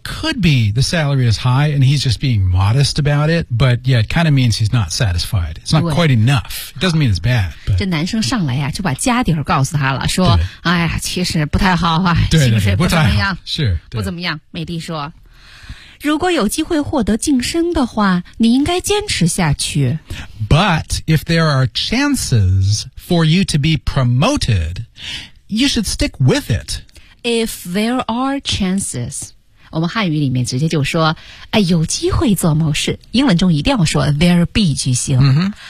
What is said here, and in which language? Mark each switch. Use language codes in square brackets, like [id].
[en] Could be the salary is high and he's just being modest about it. But yeah, it kind of means he's not satisfied. It's not quite enough. It doesn't mean it's bad. But [zh] 这男生上来呀、啊，就把家底儿告诉他了，说：“哎呀，其实不太好啊，对薪水不怎么样，是不怎么样。” 美丽说：“如果有机会获得晋升的话，你应该坚持下去。” [en] But if there are chances for you to be promoted, you should stick with it. If there are chances. [zh] 我们汉语里面直接就说、哎、有机会做某事，英文中一定要说 there be 句型、 mm-hmm.